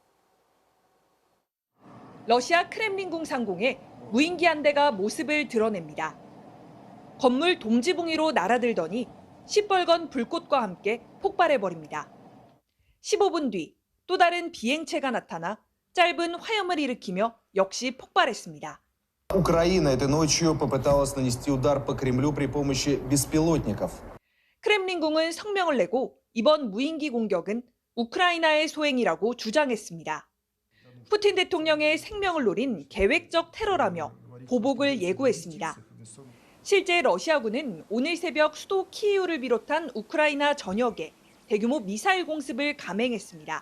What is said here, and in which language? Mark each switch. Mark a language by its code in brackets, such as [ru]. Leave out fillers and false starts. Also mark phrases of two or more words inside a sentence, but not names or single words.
[ko] 러시아 크렘린궁 상공에 무인기 한 대가 모습을 드러냅니다. 건물 동지붕위로 날아들더니 시뻘건 불꽃과 함께 폭발해버립니다. 15분 뒤 또 다른 비행체가 나타나 짧은 화염을 일으키며 역시 폭발했습니다. [ru] Украина этой ночью попыталась нанести удар по Кремлю при помощи беспилотников. [ko] 크렘린궁은 성명을 내고 이번 무인기 공격은 우크라이나의 소행이라고 주장했습니다. 푸틴 대통령의 생명을 노린 계획적 테러라며 보복을 예고했습니다. 실제 러시아군은 오늘 새벽 수도 키이우를 비롯한 우크라이나 전역에 대규모 미사일 공습을 감행했습니다.